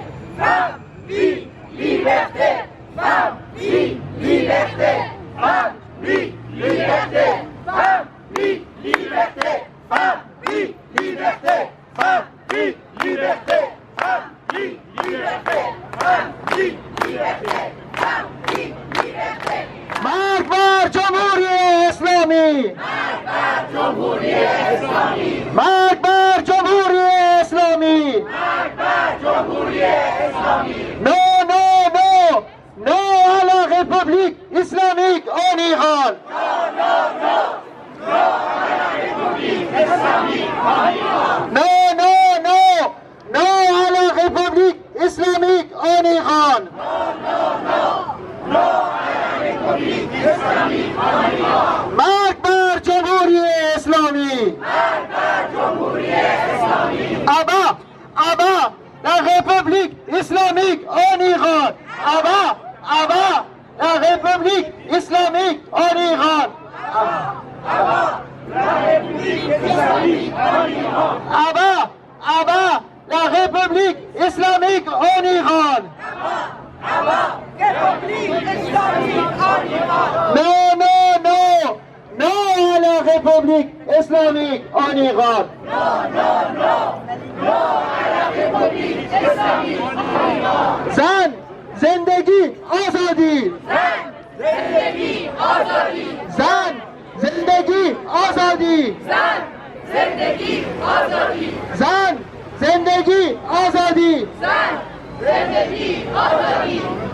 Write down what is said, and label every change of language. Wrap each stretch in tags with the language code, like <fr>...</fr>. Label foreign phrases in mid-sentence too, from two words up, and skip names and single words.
<fr>Femme, oui, liberté. Femme, oui, liberté. Femme, oui, liberté. Femme, oui, liberté. Femme, oui, liberté. Femme, oui, liberté. Femme, oui, liberté. Femme, oui, liberté. Femme, oui, liberté.</fr> <fa>مرگ بر جمهوری اسلامی. مرگ بر جمهوری اسلامی. مرگ بر جمهوری اسلامی. مرگ بر جمهوری اسلامی.</fa> <fr>No, no, no. No à la République islamique en Iran. No, no, no. No à la République islamique en Iran. No, no, no. No à la République islamique en Iran. No, no, no. No à la République islamique en Iran.</fr> <fa>مرگ بر جمهوری اسلامی. مرگ بر جمهوری اسلامی. ابا ابا</fa> <fr>la République islamique en Iran.</fr> <fa>ابا ابا</fa> <fr>la République islamique en Iran. Aba la République islamique en Iran.</fr> <fa>ابا ابا</fa> <fr>la République islamique en Iran. Aba République islamique en Iran. Non, non, non. Non à la République islamique en Iran. Non, non, non. Non à la République islamique en Iran.</fr> <fa>Zan, زندگی، آزادی. زن، زندگی، آزادی. زن، زندگی، آزادی. زن، زندگی، آزادی. زن، زندگی، آزادی. زن، زندگی، آزادی.</fa>